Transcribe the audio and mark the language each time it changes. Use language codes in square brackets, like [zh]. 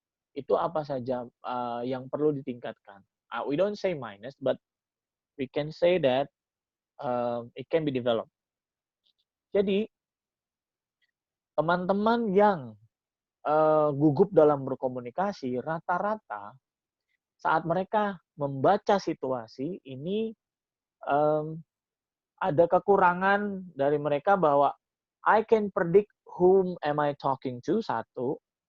[id] Itu apa saja yang perlu ditingkatkan. [en] We don't say minus, but we can say that it can be developed. [id] Jadi, teman-teman yang gugup dalam berkomunikasi, rata-rata saat mereka membaca situasi, ini ada kekurangan dari mereka bahwa [en] I can predict whom am I talking to, [id] satu.